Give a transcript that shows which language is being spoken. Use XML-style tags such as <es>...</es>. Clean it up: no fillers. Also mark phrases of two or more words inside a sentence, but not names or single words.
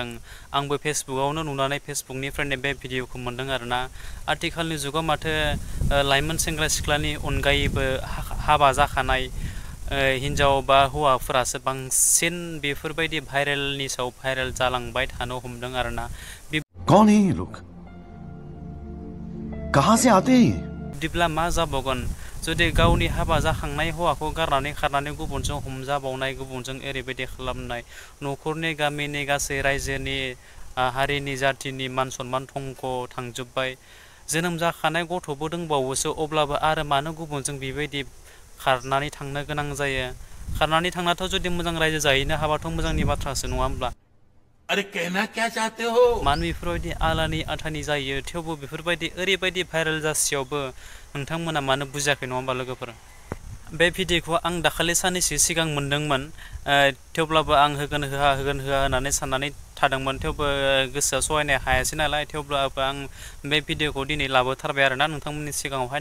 <brx>आंबो फेसबुकावनो नुनानै फेसबुकनिफ्रायनो बे भिडिअखौ मोन्दों आरोना। आथिखालनि जुगाव माथो लाइमोन सेंग्रा सिख्लानि अनगायैबो हाबा जाखानाय हिन्जाव बा हौवाफोरासो बांसिन बेफोरबायदि भाइरेलनि सायाव भाइरेल जालांबाय थानो हमदों आरोना।</brx> <hi>कौन है ये लोग? कहां से आते हैं?</hi> <brx>बिदिब्ला मा जाबावगोन जुदि गावनि हाबा जाखांनाय हौवाखौ गारनानै खारनानै गुबुनजों हमजाबावनाय, गुबुनजों ओरैबायदि खालामनाय, न'खरनि गामिनि गासै रायजोनि हारिनि जाथिनि मान सनमान धंख' थांजोब्बाय। जोनोम जाखानाय गथ'बो दंबावोसो, अब्लाबो आरो मानो गुबुनजों बेबायदि खारनानै थांनो गोनां जायो? खारनानै थांनाथ' जुदि मोजां रायजो जाहैनो हाबाथ' मोजांनि बाथ्रासो, नङा होमब्ला?</brx> <hi>अरे कहना क्या चाहते हो?</hi> <brx>मानो बेफोरबायदि आलानि आथानि जायो? थेवबो बेफोरबायदि ओरैबायदि भाइरेल जासेयावबो नोंथांमोना मानो बुजियाखै, नङा होमबा लोगोफोर? बे भिडिअखौ आं दाखालि साननैसो सिगां मोन्दोंमोन, थेवब्लाबो आं होगोन होआ होननानै साननानै थादोंमोन। थेवबो गोसोआ सहायनो हायासै नालाय, थेवब्लाबो आं बे भिडिअखौ दिनै लाबोथारबाय आरोना नोंथांमोननि सिगाङावहाय।</brx>